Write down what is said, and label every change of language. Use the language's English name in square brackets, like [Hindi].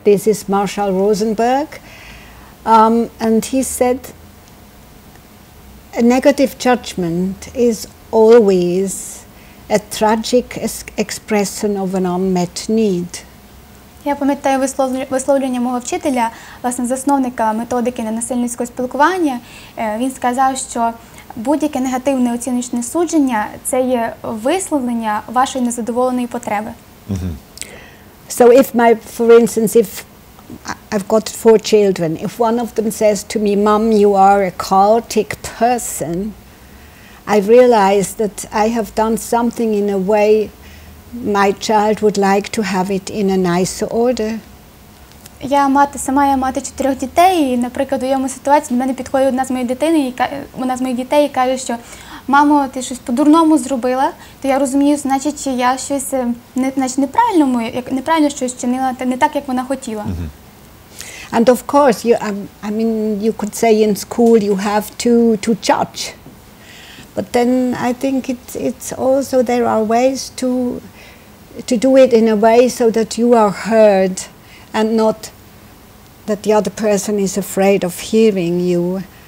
[English] This is Marshall Rosenberg, and he said, a negative judgment is always a tragic expression of an unmet need. [Ukrainian] Я пам'ятаю висловлення мого вчителя, власне, засновника методики ненасильницького спілкування. Він сказав, що будь-яке негативне оціночне судження – це є висловлення вашої незадоволеної потреби. [English] So for instance, if I've got 4 children, if one of them says to me, "Mom, you are a chaotic person," I realize that I have done something in a way my child would like to have it in a nicer order. [Ukrainian] Я мати 4 дітей, і, наприклад, у йому ситуації до мене підходить одна з моїх дітей і каже, що мамо, ти щось по-дурному зробила, то я розумію, значить, я щось неправильно щось чинила, не так, як вона хотіла. [English] And of course, I mean, you could say in school you have to judge. But then I think it's also, there are ways to do it in a way so that you are heard and not that the other person is afraid of hearing you.